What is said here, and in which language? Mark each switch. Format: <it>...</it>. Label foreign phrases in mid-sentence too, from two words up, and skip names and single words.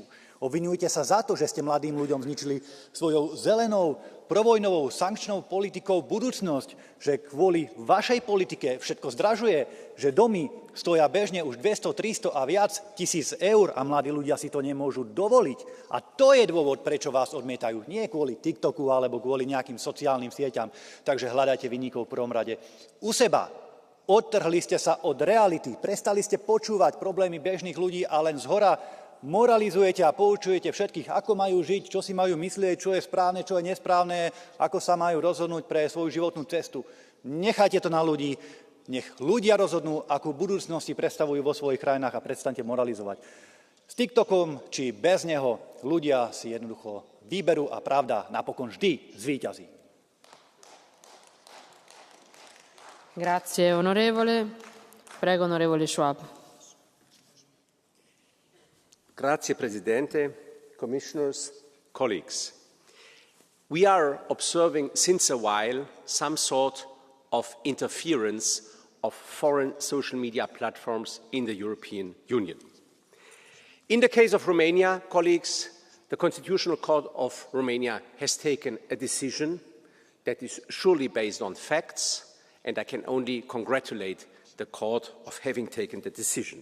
<sk>Obviňujte sa za to, že ste mladým ľuďom zničili svojou zelenou, provojnovou, sankčnou politikou budúcnosť, že kvôli vašej politike všetko zdražuje, že domy stoja bežne už 200, 300 a viac tisíc eur a mladí ľudia si to nemôžu dovoliť. A to je dôvod, prečo vás odmietajú. Nie kvôli TikToku alebo kvôli nejakým sociálnym sieťam. Takže hľadajte vinníkov v prvom rade u seba. Odtrhli ste sa od reality, prestali ste počúvať problémy bežných ľudí a len zhora moralizujete a poučujete všetkých, ako majú žiť, čo si majú myslieť, čo je správne, čo je nesprávne, ako sa majú rozhodnúť pre svoju životnú cestu. Nechajte to na ľudí, nech ľudia rozhodnú, akú budúcnosť si predstavujú vo svojich krajinách a prestaňte moralizovať. S TikTokom či bez neho ľudia si jednoducho vyberú a pravda napokon vždy zvíťazí.</sk> <it>Grazie onorevole. Prego onorevole Schwab. Grazie, Presidente,</it> <en>Commissioners, colleagues. We are observing since a while some sort of interference of foreign social media platforms in the European Union. In the case of Romania, colleagues, the Constitutional Court of Romania has taken a decision that is surely based on facts, and I can only congratulate the court of having taken the decision.</en>